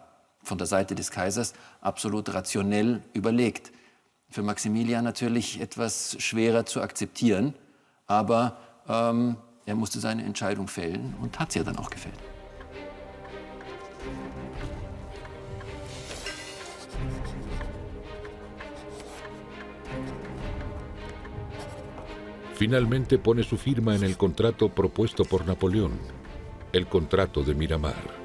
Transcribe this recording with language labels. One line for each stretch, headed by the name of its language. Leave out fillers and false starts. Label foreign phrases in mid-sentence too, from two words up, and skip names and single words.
German: Von der Seite des Kaisers absolut rationell überlegt. Für Maximilian natürlich etwas schwerer zu akzeptieren, aber er musste seine Entscheidung fällen und hat sie ja dann auch gefällt.
Spanish: Finalmente pone su firma en el contrato propuesto por Napoleón, el contrato de Miramar.